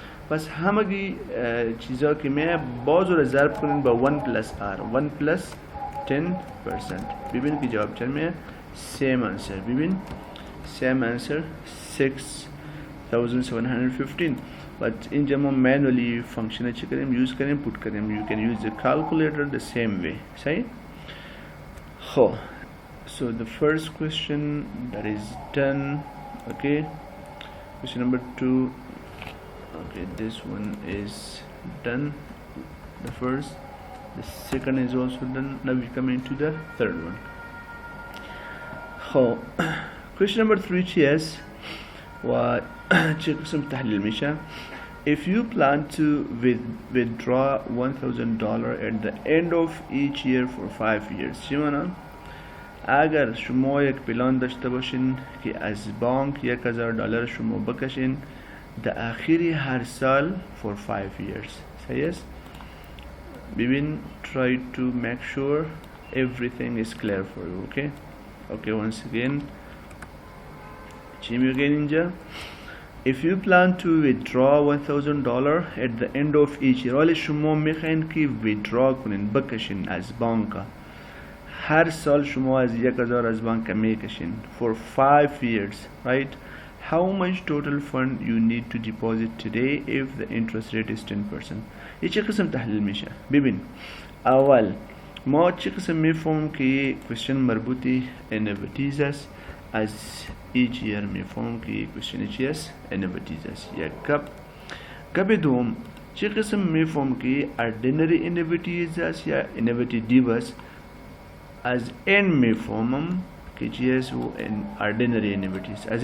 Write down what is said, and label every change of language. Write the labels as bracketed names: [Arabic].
[Persian] پس همگی چیزا که می باز رو ضرب کنین با 1 plus r 1 plus 10%. ببین که جواب چند میه same answer. ببین same answer 6,715 but اینجا ما manually function چی کنیم use کنیم put کنیم. [English] you can use the calculator the same way [Persian] صحیح. [English] خب so the first question that is done. Okay, question number 2. Okay, this one is done. The first, the second is also done. Now we come into the third one. So question number 3 is [Persian] قسم تحليل مشا. [English] If you plan to withdraw $1,000 at the end of each year for 5 years, [Persian] چی معنی؟ اگر شما یک پلان داشته باشین که از بانک $1,000 شما بکشین در آخری هر سال for 5 years صحیح است. ببین [English] try to make sure everything is clear for you. Okay, once again [Persian] چی میگن اینجا [English] if you plan to withdraw $1,000 at the end of each year [Persian] ولی شما میخواین که withdraw کنین بکشین از بانک هر سال شما از 1,000 از بانک میکشین [English] for 5 years, right? How much total fund you need to deposit today if the interest rate is 10%? [Persian] ये چه قسم تحلیل میشه؟ ببین اول ما چه قسم میفهمم که question مربوطی annuities است از each year میفهمم که question چی است annuities است یا کب دوم چه قسم میفهمم که ordinary annuities است یا annuity due است از n میفهمم که چی است و ordinary annuities.